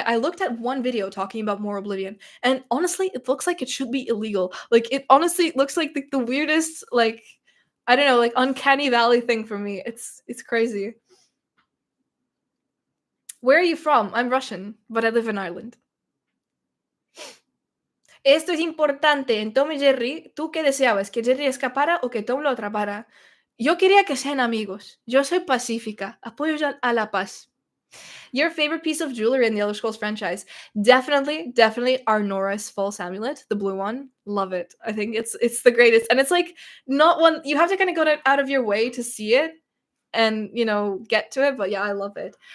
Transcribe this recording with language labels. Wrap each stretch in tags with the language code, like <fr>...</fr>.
<en>I looked at one video talking about More Oblivion, and honestly, it looks like it should be illegal. Like, it honestly looks like the weirdest, like, I don't know, like, uncanny valley thing for me. It's crazy. Where are you from? I'm Russian, but I live in Ireland.</en> <es>Esto es importante. En Tom y Jerry, ¿tú qué deseabas? ¿Que Jerry escapara o que Tom lo atrapara? Yo quería que sean amigos. Yo soy pacífica. Apoyo a la paz.</es> <en>Your favorite piece of jewelry in the Elder Scrolls franchise? Definitely Arnora's false amulet, the blue one. Love it. I think it's the greatest, and it's like not one you have to kind of go out of your way to see it and get to it. But yeah, I love it.</en>